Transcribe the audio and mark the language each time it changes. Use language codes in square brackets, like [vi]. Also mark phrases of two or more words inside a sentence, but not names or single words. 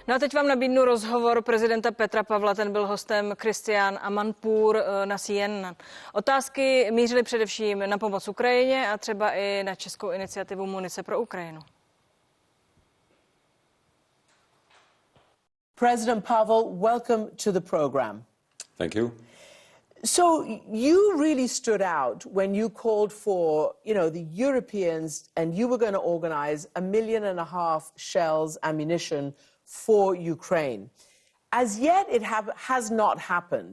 [cs] No a teď vám nabídnu rozhovor prezidenta Petra Pavla, ten byl hostem Christian Amanpour na CNN. Otázky mířily především na pomoc Ukrajině a třeba i na českou iniciativu Munice pro Ukrajinu. [en] President Pavel, welcome to the program. Thank you. So you really stood out when you called for, the Europeans, and you were going to organize 1.5 million shells, ammunition for Ukraine. As yet, it has not happened.